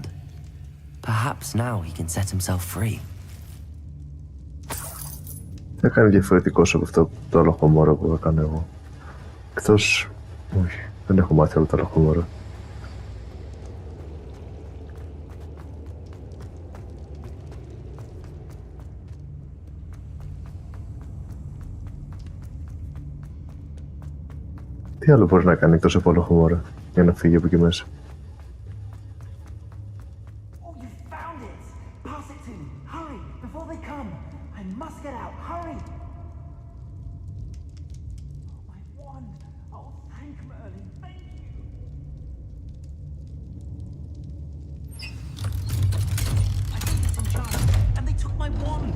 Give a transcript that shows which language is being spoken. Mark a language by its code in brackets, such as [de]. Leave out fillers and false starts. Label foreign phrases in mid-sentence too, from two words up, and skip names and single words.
[en] Perhaps now he can set himself free. [el] Θα κάνει διαφορετικός από αυτό το λοχομόρο που έκανα εγώ. Εκτός... όχι, δεν έχω μάθει όλα τα λοχομόρα. Τι άλλο μπορεί να κάνει εκτός από λοχομόρα για να φύγει από εκεί μέσα. [en] Oh, you found it! Pass it to me! Hurry! Before they come! I must get out! Hurry! Oh, my wand! Oh, thank Merlin! Thank you! I think it's enchanted, and they took my wand!